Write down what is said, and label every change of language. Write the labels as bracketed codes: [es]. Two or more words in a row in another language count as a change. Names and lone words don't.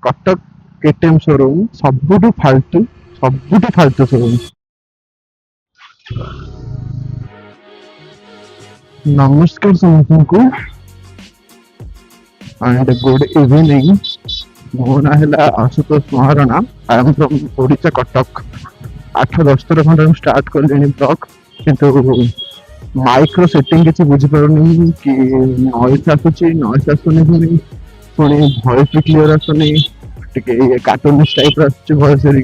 [or] କଟକ କେଟିଏମ୍ ଶୋରୁମ୍ ସବୁଠୁ ଫାଲତୁ ଶୋରୁମ୍। ନମସ୍କାର ସମସ୍ତଙ୍କୁ [en] and good evening। [or] ମୋ ନାଁ ହେଲା ଆଶୁତୋଷ ମହାରଣା। [en] I am from [or] ଓଡ଼ିଶା କଟକ। 8-10 ଥର ଖଣ୍ଡେ ମୁଁ ଷ୍ଟାର୍ଟ କଲିଣି ବ୍ଲଗ୍, କିନ୍ତୁ ମାଇକ୍ର ସେଟିଂ କିଛି ବୁଝିପାରୁନି କି ନଏଜ୍ ଆସୁଛି, ନଏଜ୍ ଆସୁନି, ପୁଣି ଭଏସ୍ ବି କ୍ଲିୟର ଆସୁନି, ଟିକେ କାର୍ଟୁନିସ୍ ଟାଇପ୍ର ଆସୁଛି ଭଏସ୍ ହେରିକା।